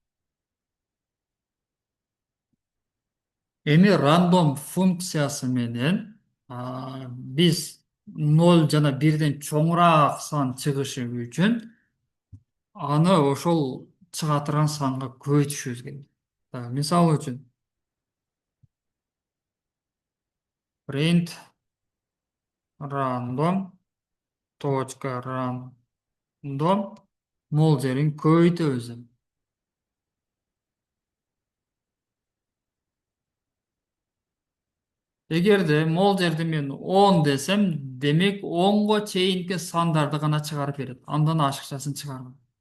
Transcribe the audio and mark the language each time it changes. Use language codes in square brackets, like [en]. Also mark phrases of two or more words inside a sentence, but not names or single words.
[ky] Эми рандом функциясы менен биз 0 жана 1ден чоңураак сан чыгышы үчүн аны ошол чыга турган санга көбөйтүшүбүз керек. Мисалы үчүн [en] print random [ky] точка random могул жерин көбөйтөбүз. Эгерде могул жерде мен 10 десем, демек 10го чейинки сандарды гана чыгарып берет. Андан ашыкчасын чыгарбайт.